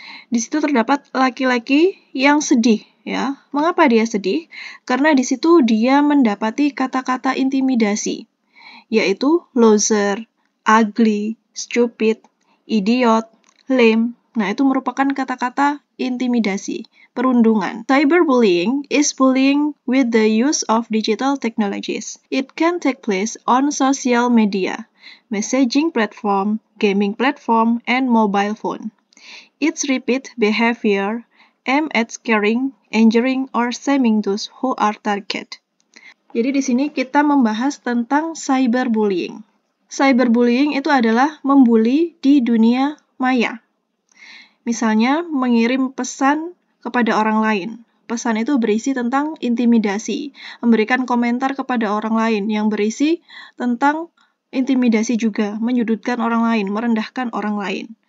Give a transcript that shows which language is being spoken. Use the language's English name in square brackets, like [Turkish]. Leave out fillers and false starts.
[Indonesian] Di situ terdapat laki-laki yang sedih, ya. Mengapa dia sedih? Karena di situ dia mendapati kata-kata intimidasi, yaitu [English] loser, ugly, stupid, idiot, lame. [Indonesian] Nah, itu merupakan kata-kata intimidasi, perundungan. [English] Cyberbullying is bullying with the use of digital technologies. It can take place on social media, messaging platform, gaming platform, and mobile phone. Its repeat behavior aimed at scaring, injuring, or shaming those who are targeted. [Indonesian] Jadi di sini kita membahas tentang cyberbullying. Cyberbullying itu adalah membuli di dunia maya. Misalnya mengirim pesan kepada orang lain. Pesan itu berisi tentang intimidasi, memberikan komentar kepada orang lain yang berisi tentang intimidasi juga, menyudutkan orang lain, merendahkan orang lain.